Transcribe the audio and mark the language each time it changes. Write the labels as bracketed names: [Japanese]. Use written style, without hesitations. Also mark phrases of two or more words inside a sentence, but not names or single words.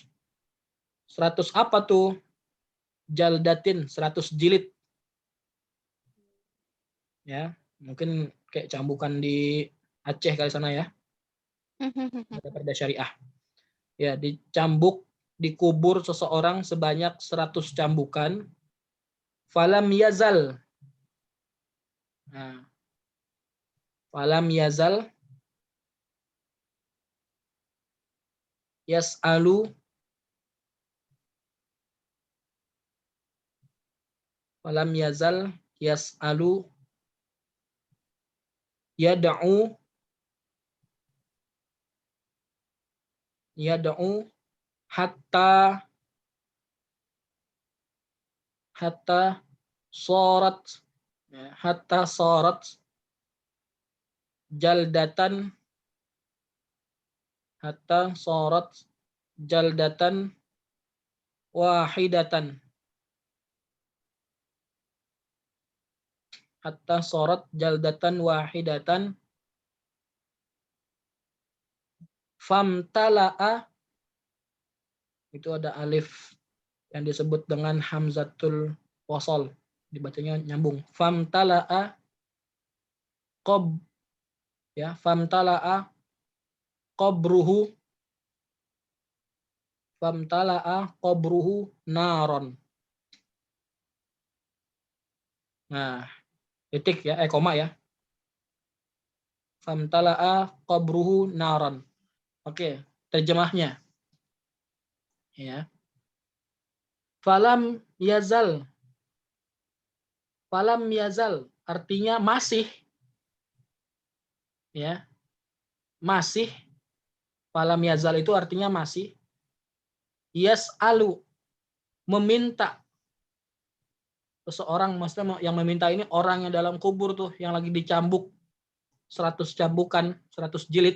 [Indonesian] 100 apa tuh? Jaldatin, 100 jilid. Ya, mungkin kayak cambukan di Aceh kali sana ya. Ada perda syariah. Ya, dicambuk, dikubur seseorang sebanyak 100 cambukan. [Arabic] فلم يزل. Nah, فلم يزل يسأل، فلم يزل يسأل يدعو حتى صارت, ya, حتى صارت جلدةً، حتى صارت جلدةً واحدةً، حتى صارت جلدةً واحدةً. Famtala'a, [Indonesian] itu ada alif yang disebut dengan hamzatul wasol, dibacanya nyambung. [Arabic] فامتلأ قب, ya, فامتلأ قبره، فامتلأ قبره نارا. [Indonesian] Nah, titik ya, koma ya. [Arabic] فامتلأ قبره نارا. [Indonesian] Oke, terjemahnya. Ya. [Arabic] فلم يزل. فلم يزل [Indonesian] artinya masih. Ya. Masih. [Arabic] فلم يزل [Indonesian] itu artinya masih. Yas'alu, meminta. Seseorang, maksudnya yang meminta ini orang yang dalam kubur tuh, yang lagi dicambuk 100 cambukan, 100 jilid.